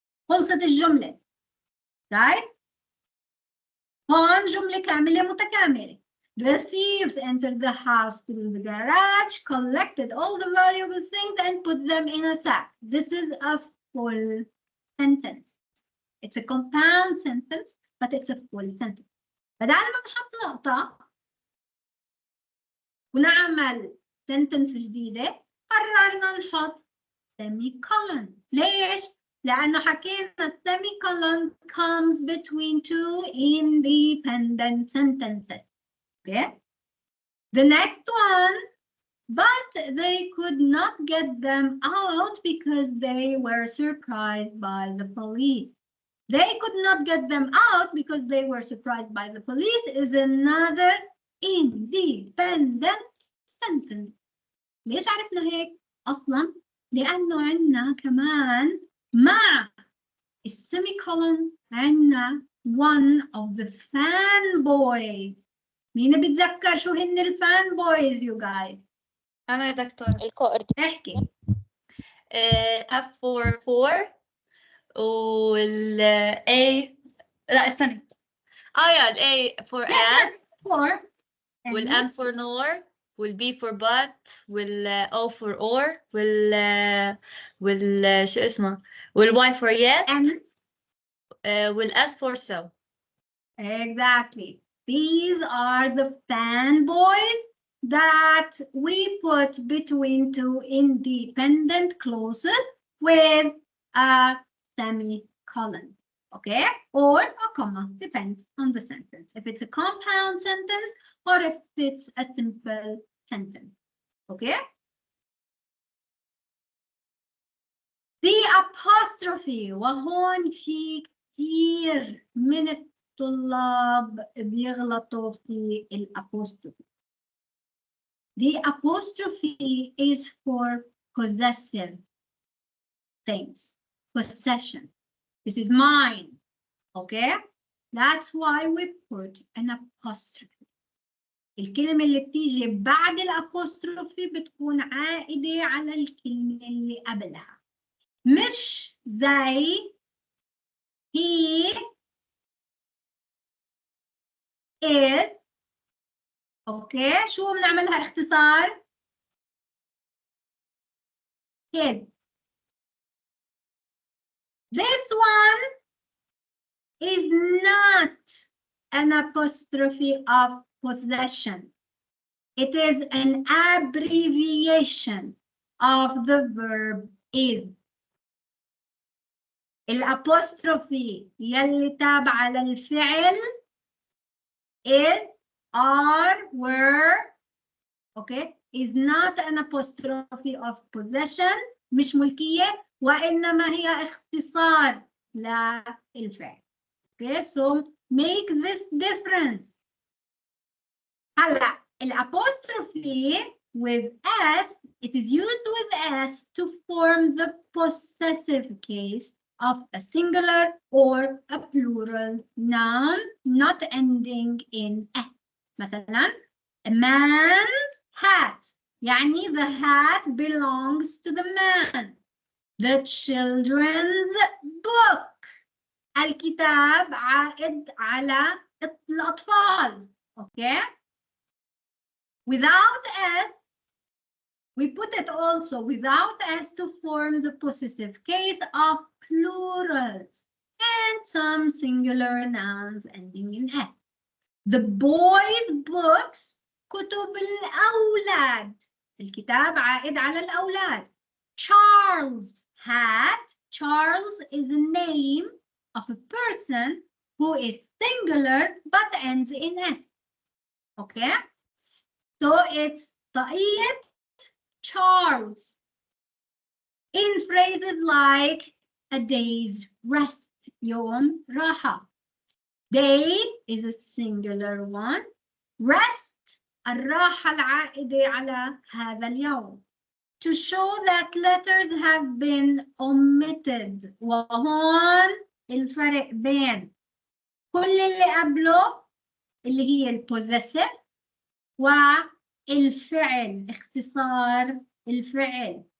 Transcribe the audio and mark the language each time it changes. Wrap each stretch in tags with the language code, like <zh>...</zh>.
<ar>خلصت الجملة.</ar> <en>Right?</en> <ar>هون جملة كاملة متكاملة.</ar> <en>The thieves entered the house through the garage, collected all the valuable things and put them in a sack. This is a full sentence. It's a compound sentence, but it's a full sentence.</en> <ar>بدل ما نحط نقطة ونعمل sentence جديدة قررنا نحط semicolon. ليش؟ لأنه حكينا</ar> <en>semicolon comes between two independent sentences. Okay? The next one, but they could not get them out because they were surprised by the police. They could not get them out because they were surprised by the police is another independent sentence.</en> <ar>ليش عرفنا هيك؟ أصلاً لأنه عندنا كمان مع السيميكولون عندنا</ar> <en>one of the fanboys.</en> <ar>مين بيتذكر شو هن الفانبويز</ar> <en>you guys؟</en> <ar>أنا يا دكتور. احكي.</ar> <en>F for 4 وال A لا استني. يا ال A for as For وال N for nor وال B for but وال O for or وال شو اسمه وال Y for yet and وال S for so. exactly. These are the fanboys that we put between two independent clauses with a semicolon, okay? Or a comma, depends on the sentence. If it's a compound sentence or if it's a simple sentence, okay? The apostrophe,</en> <ar>وهون في كثير من الطلاب بيغلطوا في الapostrophe.</ar> <en>The apostrophe is for possessive things, possession. This is mine, okay? That's why we put an apostrophe.</en> <ar>الكلمة اللي بتيجي بعد الapostrophe بتكون عائدة على الكلمة اللي قبلها. مش زي he is. اوكي شو بنعملها اختصار؟ his.</ar> <en>This one is not an apostrophe of possession. It is an abbreviation of the verb is.</en> <ar>الapostrophe يلي تابعة للفعل</ar> <en>is, are, were, okay, is not an apostrophe of possession,</en> <ar>مش ملكية وإنما هي اختصار للفعل.</ar> <en>Okay, so make this difference.</en> <ar>هلا</ar> <en>الapostrophe with s, it is used with s to form the possessive case of a singular or a plural noun not ending in s. مثلا a man's hat, يعني the hat belongs to the man. The children's book,</en> <ar>الكتاب عائد على الأطفال.</ar> <en>Okay? Without s, we put it also without s to form the possessive case of plurals and some singular nouns ending in s. The boys' books</en> <ar>كتب الأولاد. الكتاب عائد على الأولاد.</ar> <en>Charles' hat. Charles is the name of a person who is singular but ends in s. Okay? So it's</en> <ar>طاقية</ar> <en>Charles. in phrases like a day's rest.</en> <ar>يوم راحة.</ar> <en>Day is a singular one.</en> <ar>Rest الراحة العائدة على هذا اليوم.</ar> <en>To show that letters have been omitted.</en> <ar>وهون الفرق بين كل اللي قبله اللي هي البوزيسيف والفعل، اختصار الفعل.</ar>